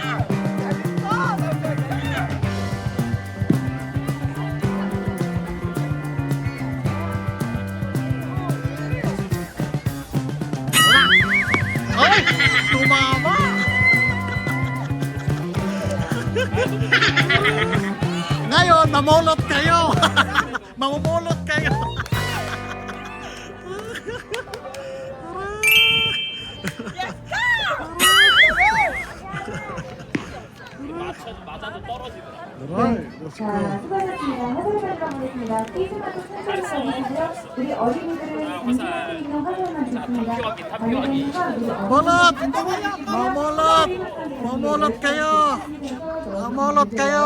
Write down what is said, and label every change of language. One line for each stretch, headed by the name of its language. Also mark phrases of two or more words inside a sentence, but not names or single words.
Filipino: Ay, tumama. Ngayon, mamulot kayo. Mamumulot kayo.
Korean: 맞아도 떨어지더라. 자, 수고하셨습니다. 화살을 가보겠습니다. 케이스마다 천천히 가주시고요. 우리 어린이들은 인증할 수 있는 화살만 듣습니다. 어린이들과 우리
Filipino: Mulot! Mamulot! Mamulot kayo! Mamulot kayo!